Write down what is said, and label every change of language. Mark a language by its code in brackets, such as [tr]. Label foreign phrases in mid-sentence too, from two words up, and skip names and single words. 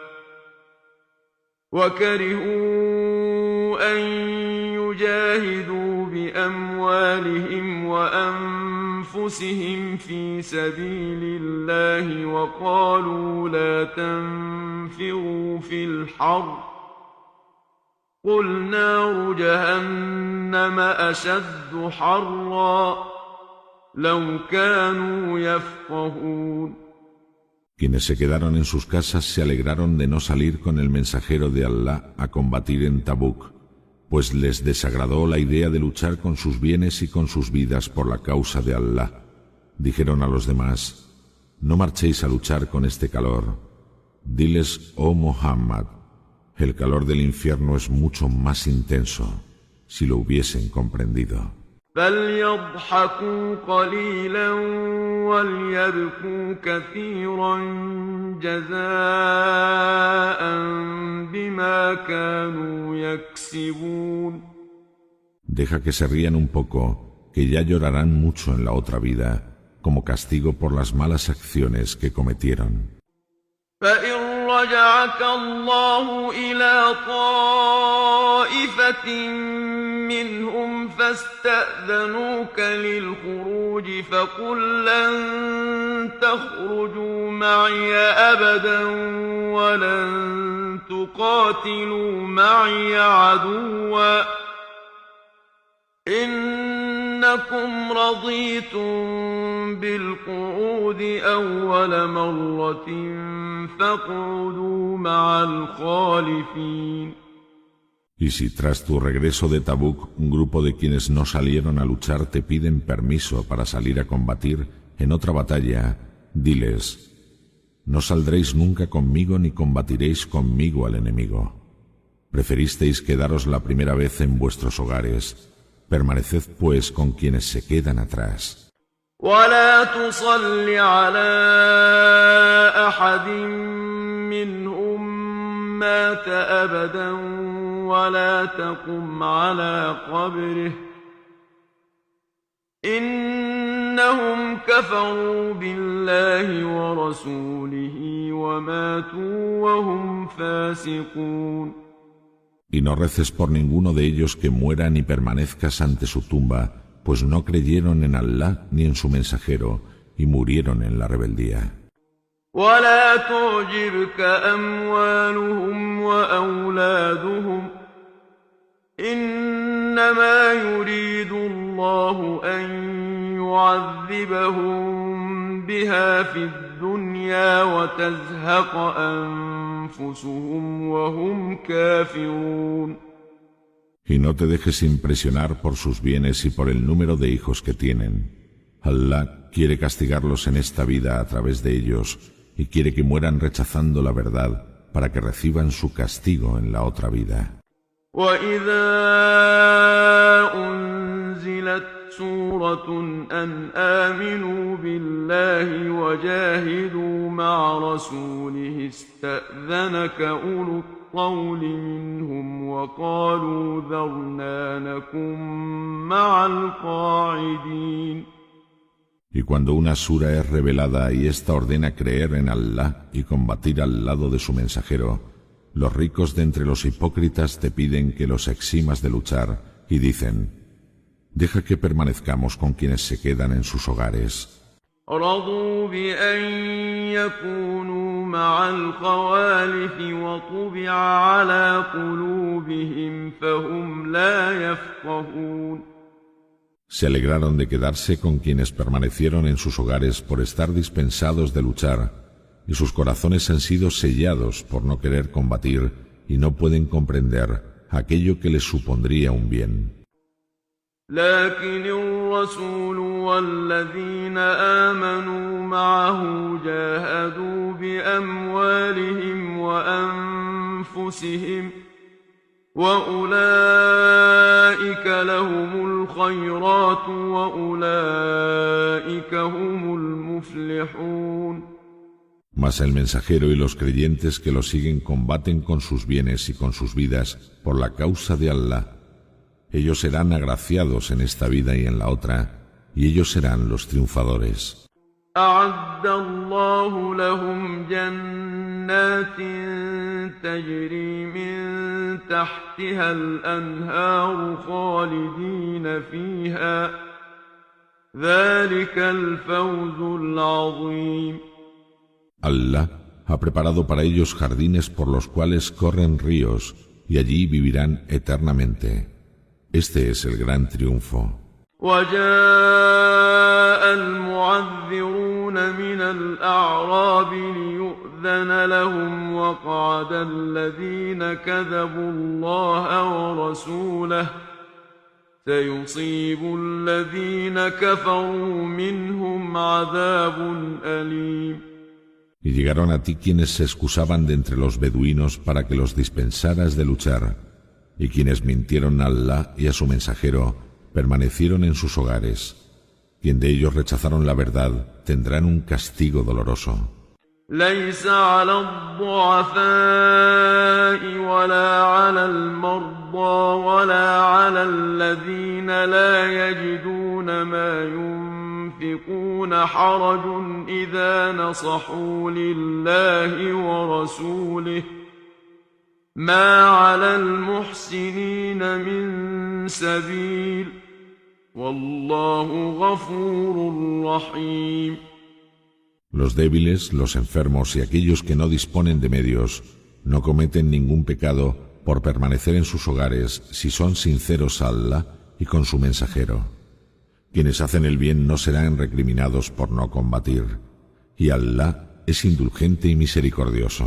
[ar] وقالوا لا تنفروا في الحر قل نار جهنم أشد حرا لو كانوا يفقهون. [es] Quienes se quedaron en sus casas se alegraron de no salir con el mensajero de Allah a combatir en Tabuk, pues les desagradó la idea de luchar con sus bienes y con sus vidas por la causa de Allah. Dijeron a los demás: no marchéis a luchar con este calor. Diles, oh Muhammad, el calor del infierno es mucho más intenso, si lo hubiesen comprendido. [ar] فليضحكوا قليلا وليبكوا كثيرا جزاء بما كانوا يكسبون. [es] Deja que se rían un poco, que ya llorarán mucho en la otra vida, como castigo por las malas acciones que cometieron. [ar] فإن رجعك الله إلى طائفة منهم فاستأذنوك للخروج فقل لن تخرجوا معي أبدا ولن تقاتلوا معي عدوا إنكم رضيتم بالقعود أول مرة فاقعدوا مع الخالفين. [es] Y si tras tu regreso de Tabuk un grupo de quienes no salieron a luchar te piden permiso para salir a combatir en otra batalla, diles: no saldréis nunca conmigo ni combatiréis conmigo al enemigo. Preferisteis quedaros la primera vez en vuestros hogares. Permaneced pues con quienes se quedan atrás. [ar] ولا تصل على أحد منهم مات أبدا ولا تقم على قبره إنهم كفروا بالله ورسوله وماتوا وهم فاسقون. [es] Y no reces por ninguno de ellos que muera ni permanezcas ante su tumba, pues no creyeron en Allah ni en su mensajero y murieron en la rebeldía. [ar] ولا تعجبك أموالهم وأولادهم إنما يريد الله أن يعذبهم بها في الدنيا وتزهق أنفسهم وهم كافرون. [es] Y no te dejes impresionar por sus bienes y por el número de hijos que tienen. Allah quiere castigarlos en esta vida a través de ellos y quiere que mueran rechazando la verdad para que reciban su castigo en la otra vida. [ar] وَإِذَا أُنزِلَتْ سُورَةٌ أَنْ آمِنُوا بِاللَّهِ وَجَاهِدُوا مَعَ رَسُولِهِ اسْتَأْذَنَكَ أُولُو الطَّوْلِ مِنْهُمْ وَقَالُوا ذَرْنَا نَكُن مَّعَ الْقَاعِدِينَ. [es] Y cuando una sura es revelada y ésta ordena creer en Allah y combatir al lado de su mensajero, los ricos de entre los hipócritas te piden que los eximas de luchar y dicen: deja que permanezcamos con quienes se quedan en sus hogares. [ar] رضوا بأن يكونوا مع الخوالف وطبع على قلوبهم فهم لا يفقهون. [es] Se alegraron de quedarse con quienes permanecieron en sus hogares por estar dispensados de luchar, y sus corazones han sido sellados por no querer combatir y no pueden comprender aquello que les supondría un bien. [ar] لكن الرسول والذين آمنوا معه جاهدوا بأموالهم وأنفسهم وأولئك لهم الخيرات وأولئك هم المفلحون. [es] Mas el mensajero y los creyentes que lo siguen combaten con sus bienes y con sus vidas por la causa de Allah. Ellos serán agraciados en esta vida y en la otra, y ellos serán los triunfadores. [ar] أعد الله لهم جنات تجري من تحتها الأنهار خالدين فيها ذلك الفوز العظيم. [es] Allah ha preparado para ellos jardines por los cuales corren ríos, y allí vivirán eternamente. Este es el gran triunfo. [ar] وجاء المعذرون من الأعراب ليؤذن لهم وقعد الذين كذبوا الله ورسوله سيصيب الذين كفروا منهم عذاب أليم. [es] Y llegaron a ti quienes se excusaban de entre los beduinos para que los dispensaras de luchar, y quienes mintieron a Allah y a su mensajero permanecieron en sus hogares. Quien de ellos rechazaron la verdad tendrán un castigo doloroso. [ar] ليس على الضعفاء ولا على المرضى ولا على الذين لا يجدون ما ينفقون حرج إذا نصحوا لله ورسوله ما على المحسنين من سبيل والله غفور رحيم. [es] Los débiles, los enfermos y aquellos que no disponen de medios no cometen ningún pecado por permanecer en sus hogares si son sinceros a Allah y con su mensajero. Quienes hacen el bien no serán recriminados por no combatir, y Allah es indulgente y misericordioso.